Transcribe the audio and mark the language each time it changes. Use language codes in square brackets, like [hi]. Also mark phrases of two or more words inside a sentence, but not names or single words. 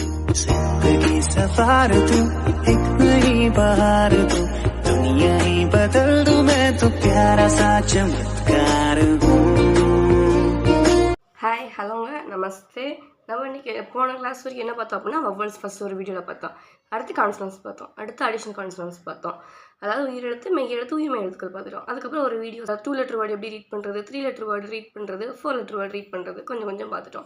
[hi] जिंदगी सफार तू एक नई बहार तू दुनिया ही बदल दूं मैं तो प्यारा सा चमत्कार हूँ. [ta] ஹாய் ஹலோங்க நமஸ்தே. நம்ம இன்றைக்கி போன கிளாஸ் வரைக்கும் என்ன பார்த்தோம் அப்படின்னா [en] vowels first [ta] ஒரு வீடியோவில் பார்த்தோம். அடுத்து கான்சனன்ஸ் பார்த்தோம். அடுத்து [en] additional consonants [ta] பார்த்தோம். அதாவது உயிரெழுத்து மெய்யெழுத்து உயிர்மெய் எழுத்துக்கள் பார்த்துட்டோம். அதுக்கப்புறம் ஒரு வீடியோ 2 [en] letter word [ta] எப்படி ரீட் பண்ணுறது, 3 [en] letter word [ta] ரீட் பண்ணுறது, 4 [en] letter word [ta] ரீட் பண்ணுறது கொஞ்சம் பார்த்துட்டோம்.